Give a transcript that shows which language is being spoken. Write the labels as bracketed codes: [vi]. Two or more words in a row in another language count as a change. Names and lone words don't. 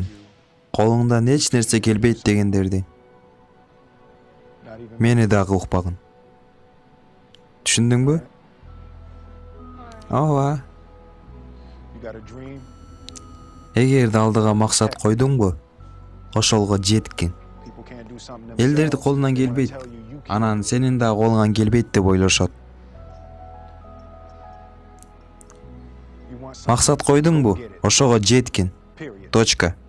[ky] Колуңдан эч нерсе келбейт дегендерди. [en] not even [ky] Мени дагы укпагын. Түшүндүңбү? Ооба. [en] you got a dream. [ky] Эгерде алдыга максат койдуңбу, ошолго жеткин. [en] People can't do something [ky] Элдерди [en] themselves. [ky] колунан [en] They wanna [ky] келбейт. [en] tell you can't. [ky] Анан сенин да колуңан келбейт деп ойлошот. [en] You want something, [ky] Максат [en] go [ky] койдуңбу, [en] get it. [ky] ошого жеткин. [en] Period. [ky] Точка.